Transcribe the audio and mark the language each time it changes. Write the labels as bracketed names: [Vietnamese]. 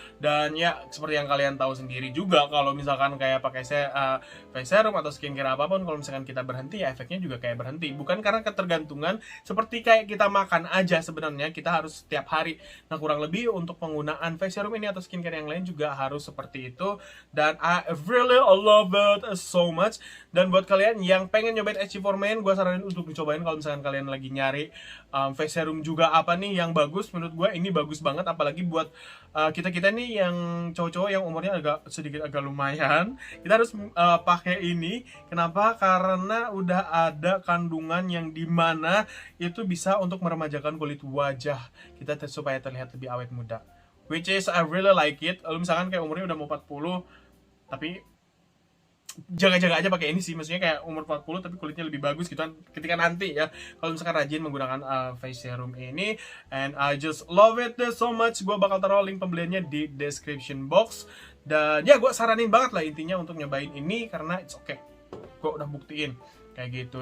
[Indonesian] Dan ya seperti yang kalian tahu sendiri juga, kalau misalkan kayak pakai face serum atau skincare apapun, kalau misalkan kita berhenti ya efeknya juga kayak berhenti. Bukan karena ketergantungan, seperti kayak kita makan aja sebenarnya, kita harus setiap hari. Nah kurang lebih untuk penggunaan face serum ini atau skincare yang lain juga harus seperti itu. [English] Dan I really love it so much. [Indonesian] Dan buat kalian yang pengen nyobain SG Formen, gue saranin untuk dicobain kalau misalkan kalian lagi nyari face serum juga apa nih yang bagus. Menurut gue ini bagus banget, apalagi buat kita-kita nih yang cowok-cowok yang umurnya agak lumayan. Kita harus pakai ini. Kenapa? Karena udah ada kandungan yang dimana itu bisa untuk meremajakan kulit wajah kita supaya terlihat lebih awet muda. [English] Which is I really like it. [Indonesian] Lalu misalkan kayak umurnya udah mau 40, tapi jaga-jaga aja pakai ini sih, maksudnya kayak umur 40 tapi kulitnya lebih bagus gitu kan ketika nanti ya, kalau misalkan rajin menggunakan face serum ini. [English] And I just love it so much. [Indonesian] Gue bakal taruh link pembeliannya di description box. Dan ya gue saranin banget lah intinya untuk nyobain ini, karena [English] it's okay, [Indonesian] gue udah buktiin kayak gitu.